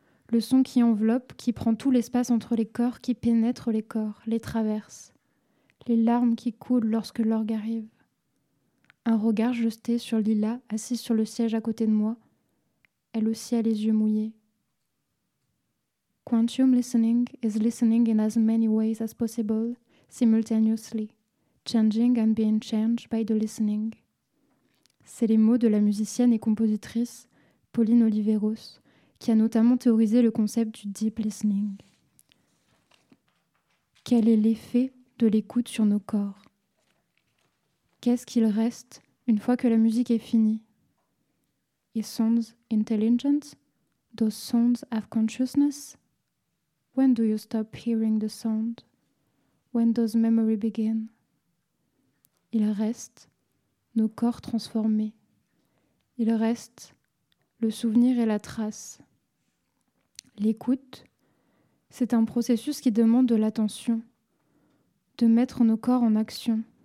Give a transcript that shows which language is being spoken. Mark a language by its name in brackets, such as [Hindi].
[French] Le son qui enveloppe, qui prend tout l'espace entre les corps, qui pénètre les corps, les traverse. Les larmes qui coulent lorsque l'orgue arrive. Un regard jeté sur Lila, assise sur le siège à côté de moi. Elle aussi a les yeux mouillés. [English] Quantum listening is listening in as many ways as possible, simultaneously. Changing and being changed by the listening. [French] C'est les mots de la musicienne et compositrice Pauline Oliveros, qui a notamment théorisé le concept du deep listening. Quel est l'effet de l'écoute sur nos corps? Qu'est-ce qu'il reste une fois que la musique est finie? [English] Is sounds intelligent? Do sounds have consciousness? When do you stop hearing the sound? When does memory begin? [French] Il reste nos corps transformés. Il reste le souvenir et la trace. L'écoute, c'est un processus qui demande de l'attention, de mettre nos corps en action.